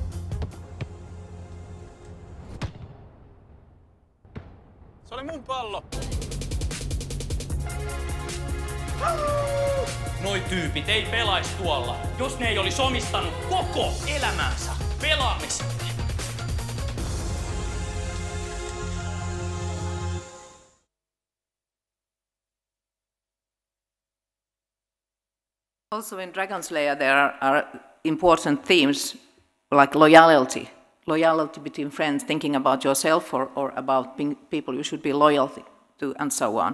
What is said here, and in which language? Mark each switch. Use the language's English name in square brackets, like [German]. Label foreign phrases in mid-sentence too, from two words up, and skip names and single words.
[Finnish] Se oli mun pallo. Noi tyypit ei pelais tuolla, jos ne ei olisi omistanut koko elämänsä pelaamiselle. [English] Also in Dragon Slayer there are important themes like loyalty between friends, thinking about yourself or about people you should be loyal to, and so on.